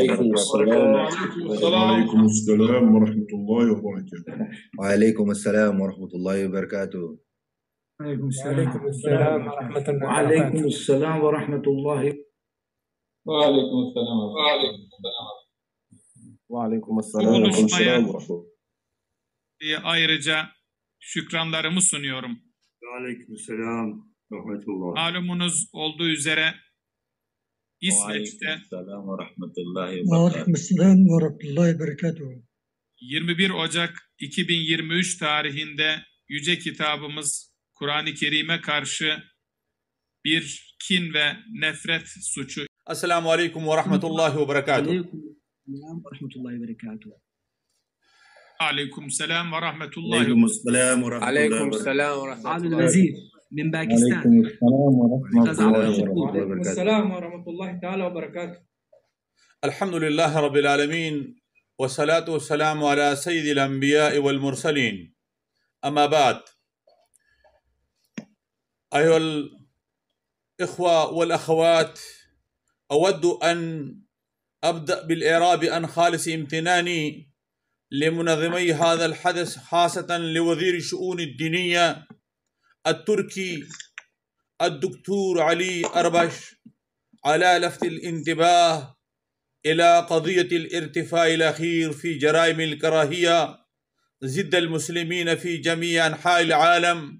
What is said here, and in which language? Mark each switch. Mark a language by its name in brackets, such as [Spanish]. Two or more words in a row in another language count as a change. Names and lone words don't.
[Arabic] وعليكم السلام ورحمة الله وبركاته. وعليكم السلام ورحمة الله وبركاته. وعليكم السلام ورحمة الله. وعليكم السلام ورحمة الله. وعليكم السلام. وعليكم السلام ورحمة الله. [Turkish] Ayrıca şükranlarımı sunuyorum. [Arabic] وعليكم السلام ورحمة الله. [Turkish] Malumunuz olduğu üzere İsveç'te [Arabic] وعليكم السلام ورحمة الله وبركاته. [Turkish] 21 Ocak 2023 tarihinde Yüce Kitabımız Kur'an-ı Kerim'e karşı bir kin ve nefret suçu. [Arabic] السلام عليكم ورحمة الله وبركاته. عليكم السلام ورحمة الله و عليكم السلام ورحمة الله عليكم وبركاته. السلام ورحمة عبد الله. الوزير من باكستان. السلام ورحمة الله تعالى وبركاته. الحمد لله رب العالمين. والصلاة والسلام على سيد الأنبياء والمرسلين. أما بعد. أيها الإخوة والأخوات. أود أن أبدأ بالإعراب عن خالص امتناني لمنظمي هذا الحدث، خاصة لوزير الشؤون الدينية التركي الدكتور علي أربش على لفت الانتباه إلى قضية الارتفاع الأخير في جرائم الكراهية ضد المسلمين في جميع أنحاء العالم.